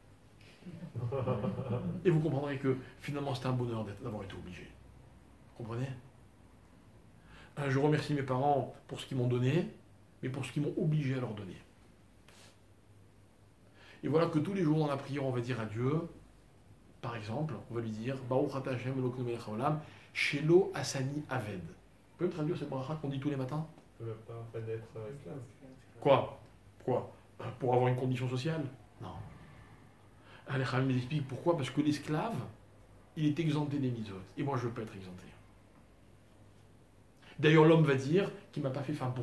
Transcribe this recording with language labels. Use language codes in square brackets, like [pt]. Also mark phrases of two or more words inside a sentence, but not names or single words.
[fr] Et vous comprendrez que finalement c'est un bonheur d'avoir été obligé. Vous comprenez? Je remercie mes parents pour ce qu'ils m'ont donné, mais pour ce qu'ils m'ont obligé à leur donner. Et voilà que tous les jours dans la prière, on va dire à Dieu, par exemple, on va lui dire [he] ברוך אתה השם אלוקינו מלך העולם, שלא עשני עבד. [fr] Vous pouvez me traduire cette bracha qu'on dit tous les matins? Pas d'être esclave. Quoi? Pour avoir une condition sociale? Non. Les Khamim expliquent pourquoi. Parce que l'esclave, il est exempté des mitzvot. Et moi, je ne veux pas être exempté. D'ailleurs, l'homme va dire qu'il ne m'a pas fait femme.